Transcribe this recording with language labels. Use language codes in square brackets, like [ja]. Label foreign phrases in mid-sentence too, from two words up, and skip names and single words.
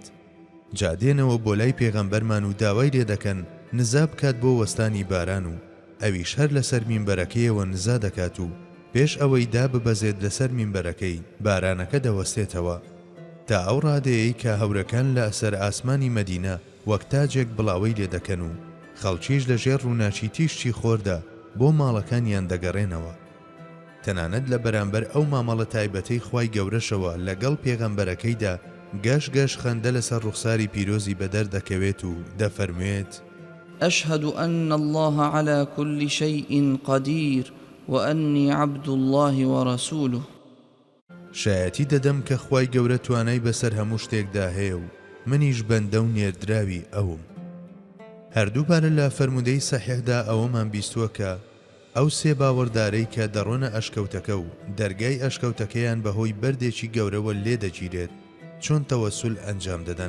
[ckb] جادێنەوە بۆ لای پێغەمبەرمان و داوای لێ دەکەن نزا بکات بۆ وەستانی باران و ئەویش هەر لەسەر مینبەرەکەیەوە نزا دەکات و پێش ئەوەی داببەزێت لەسەر مینبەرەکەی بارانەکە دەوەستێتەوە، تا ئەو ڕادەیەی کە هەورەکان لە ئەسەر ئاسمانی مەدینە وەک تاجێک بڵاوەی لێ دەکەن و خەڵکیش لە ژێر ڕووناچی تیشتی خۆردا بۆ ماڵەکانیان دەگەڕێنەوە. تەنانەت لە بەرامبەر ئەو مامەڵە تایبەتەی خوای گەورەشەوە لەگەڵ پێغەمبەرەکەیدا گەش خەندە لەسەر ڕوخساری پیرۆزی بەدەر دەکەوێت و دەفەرموێت: [ar] أشهد أن الله على كل شيء قدير وأني عبد الله ورسوله. [ckb] شایەتی دەدەم کە خوای گەورە توانای بەسەر هەموو شتێکدا هەیە و منیش بەندە و نێردراوی ئەوم. هەردووبارە لە فەرمودەی سەحیحدا ئەوەمان بیستووە کە ئەو سێ باوەڕدارەی کە دەڕۆنە ئەشکەوتەکە و دەرگای ئەشکەوتەکەیان بەهۆی بەردێکی گەورەوە لێ دەگیرێت چۆن تەوەسول ئەنجام دەدەن.